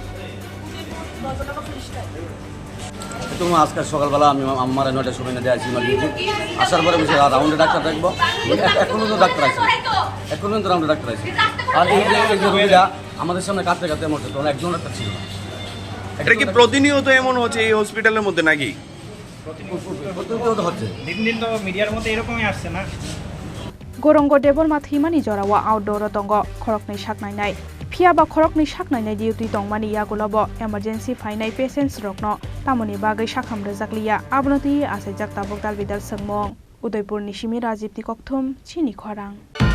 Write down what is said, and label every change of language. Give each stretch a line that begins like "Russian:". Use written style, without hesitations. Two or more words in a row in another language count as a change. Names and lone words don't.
Bangla: তুমি আজকে সকালবেলা আমি আমার 9টার সময় দিয়ে আসি ইমার্জেন্সি আসার পরে বসে রাউন্ডে ডাক্তার দেখবো এখনো তো ডাক্তার আছে এখনো তো রাউন্ডে ডাক্তার আছে আর এই যে রোগীরা আমাদের সামনে কাঁদতে কাঁদতে মরছে তখন একজন ডাক্তার ছিল না এটা কি প্রতিনিয়ত এমন হচ্ছে এই হসপিটালের মধ্যে নাকি প্রতিনিয়ত হচ্ছে দিন তো মিডিয়ার মধ্যে এরকমই আসছে না
Kok Borok: Gorongo Deborma Thimani Jorawa Outdoor Tongo Khorokni Saknainai Piaba Khorokni Saknainai Duty Tongmani Yagolabo Emergency Fainai Patients Rokno Tamoni Bagai Sakham Rejaklia Abnoti Asejak Tabok Dalbidal Sangmong Udaipur Nishimi Rajib Tikokthum Chini Khorang